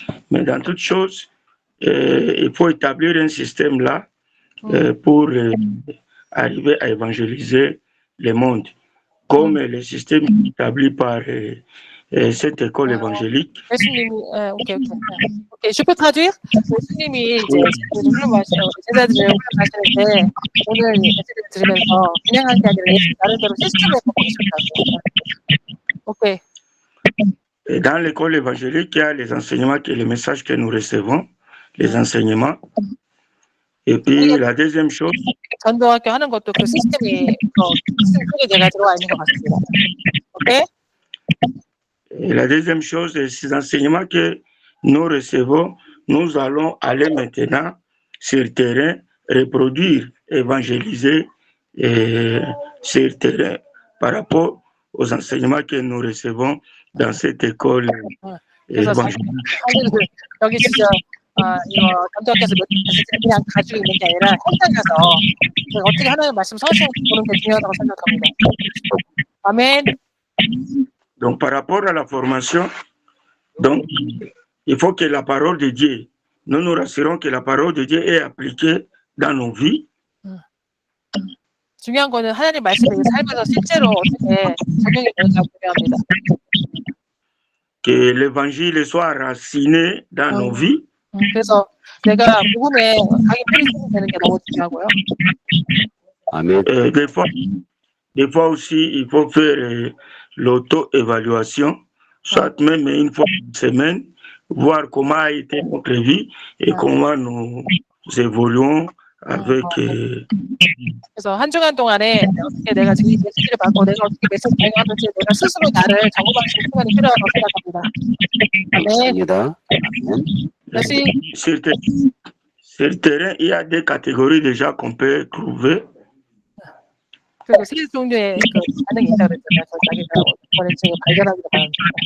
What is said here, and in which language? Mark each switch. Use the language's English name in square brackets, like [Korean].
[French] Mais dans toute chose, il faut établir un système là pour arriver à évangéliser le monde, comme le système établi par cette école évangélique. [Korean] 예수님이, 오케이. [French] Je peux traduire? [Korean] 예수님이 이제 제자들을 훈련하실 때 오늘 메시지를 들으면서 그냥 한 게 아니라 예수 나름대로 시스템을 바꾸셨다고. 오케이. [French] Et dans l'école évangélique, il y a les enseignements et les messages que nous recevons, les enseignements. Et puis la deuxième chose, [Korean] 전도학교 하는 것도 그 시스템이 시스템 속에 내가 들어와 있는 것 같습니다. 오케이? [French] et la deuxième chose, ces enseignements que nous recevons, nous allons aller maintenant sur le terrain, reproduire, évangéliser sur le terrain par rapport aux enseignements que nous recevons dans cette école évangélique. [Korean] 여기 진짜 이거 전도학교에서 메시지를 그냥 가지고 있는 게 아니라 현장 가서 어떻게 하나님 말씀 성취하는 보는 게 중요하다고 생각합니다. 아멘. [French] Donc, par rapport à la formation, donc, il faut que la parole de Dieu, nous nous rassurons que la parole de Dieu est appliquée dans nos vies. [Korean] 중요한 거는 하나님 말씀이 삶에서 실제로 어떻게 적용이 되는지가 중요합니다. [French] Que l'évangile soit raciné dans nos vies. [Korean] 그래서 내가 복음에 자기 뿌리 되는 게 너무 중요하고요. 아멘. [French] Des fois aussi, il faut faire l'auto-évaluation, soit même une fois par semaine, voir comment a été notre vie et comment nous évoluons avec. [Korean] 그래서 한 주간 동안에 어떻게 내가 지금 메시지를 받고 내가 어떻게 메시지 발견하는지 내가 스스로 나를 점검하시는 시간이 필요하다고 생각합니다. 맞습니다. [French] Merci. Sur le terrain, il y a des catégories déjà qu'on peut trouver. [Korean] 그리고 세 종류의 그 반응이 있다고 그랬잖아요. 자기가 원했지 발견하기로 바랍니다.